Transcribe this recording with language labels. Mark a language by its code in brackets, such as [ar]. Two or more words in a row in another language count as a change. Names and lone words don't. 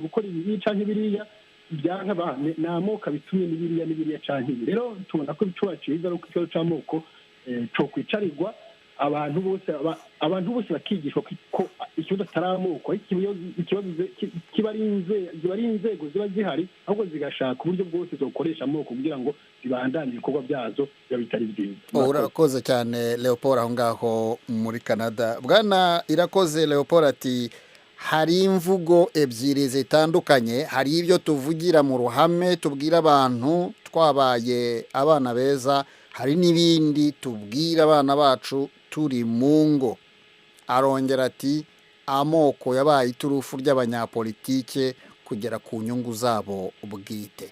[rn] gukora ibi canke biriya byanka ni amoko abitumye n'ibiriya canke ibi rero tubona ko icoba ciza ari uko ikibazo c'amoko cokwicarirwa abantu bose bakigishwa ko ikibazo atari amoko ikibazo kiba ari inzego ziba zihari ahubwo zigashaka uburyo bwose zokoresha amoko kugira ngo zibandanye ibikorwa byazo biba bitari byiza. [rw] Urakoze cyane Leopold aho ngaho muri Canada. Bwana Irakoze Leopold ati hari imvugo ebyiri zitandukanye, hari ibyo tuvugira mu ruhame tubwira abantu twabaye abana beza, hari n'ibindi tubwira abana bacu turi mu ngo. Arongera ati amoko yabaye iturufu ry'abanyapolitike kugera ku nyungu zabo bwite.